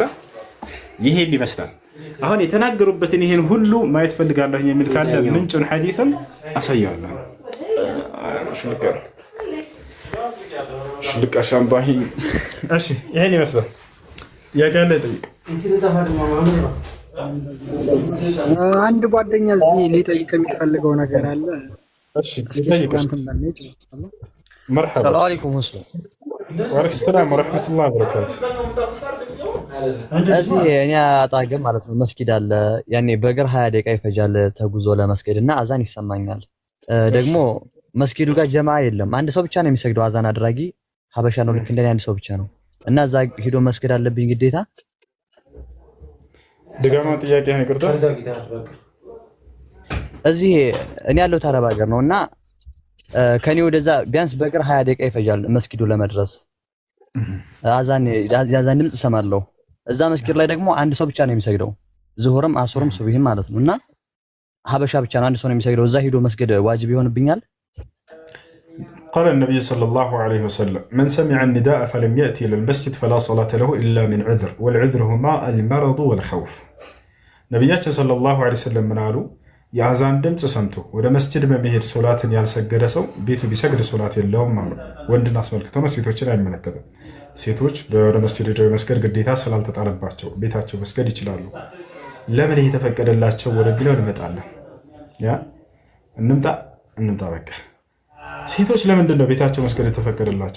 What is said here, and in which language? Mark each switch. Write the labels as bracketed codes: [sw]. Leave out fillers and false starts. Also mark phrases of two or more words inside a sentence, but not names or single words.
[am] ይሄን ይመስላል። አሁን የተናገሩበትን ይሄን ሁሉ ማየት ፈልጋለሁ የሚል ካለ ምንጩን ሐዲስን አሳያለሁ። ሽልቃ ሻምባሂ። እሺ ይሄን ይመስላል። ያጋለ ጠይቅ። አንድ ጓደኛ እዚህ ሊጠይቅ የሚፈልገው ነገር አለ። እሺ ጠይቅ። مرحبا [ar] السلام عليكم مسلم وعليكم السلام ورحمة الله وبركاته [am] እዚህ እኛ አጣገም ማለት ነው መስጊድ አለ። ያኔ በእግር 20 ደቂቃ ይፈጃል ተጉዞ ለመስጊድ እና አዛን ይሰማኛል። ደግሞ መስጊዱ ጋር ጀማ የለም። አንድ ሰው ብቻ ነው የሚሰግደው። አዛን አድራጊ ሀበሻ ነው። ልክ እንደኔ አንድ ሰው ብቻ ነው እና እዛ ሄዶ መስጊድ አለብኝ ግዴታ። ድጋማ ጥያቄ ነው ይቅርታ። እዚህ እኔ ያለው አረብ ሀገር ነውና ከኔ ወደዛ ቢያንስ በእግር 20 ደቂቃ ይፈጃል መስጊዱ ለመድረስ። አዛን ድምጽ እሰማለሁ። እዛ መስጊድ ላይ ደግሞ አንድ ሰው ብቻ ነው የሚሰግደው። ዙሁርም አሱርም ሱብሂም ማለት ነውና ሀበሻ ብቻ ነው አንድ ሰው ነው የሚሰግደው። እዛ ሄዶ መስጊድ ዋጅብ ይሆንብኛል? [ar] قال النبي صلى الله عليه وسلم من سمع النداء فلم يأتي إلى المسجد فلا صلاة له إلا من عذر والعذر هما المرض والخوف. نبياتنا صلى الله عليه وسلم من قالوا [am] የአዛን ድምጽ ሰምቶ ወደ መስጂድ በመሄድ ሶላትን ያልሰገደ ሰው ቤቱ ቢሰግድ ሶላት የለውም ማለት ነው። ወንድን አስመልክቶ ነው፣ ሴቶችን አይመለከትም። ሴቶች ወደ መስጂድ ሄደው መስገድ ግዴታ ስላልተጣለባቸው ቤታቸው መስገድ ይችላሉ። ለምን ይሄ ተፈቀደላቸው ወደሚለው እንመጣለን። ያ እንምጣ በቃ። ሴቶች ለምንድን ነው ቤታቸው መስገድ የተፈቀደላቸው?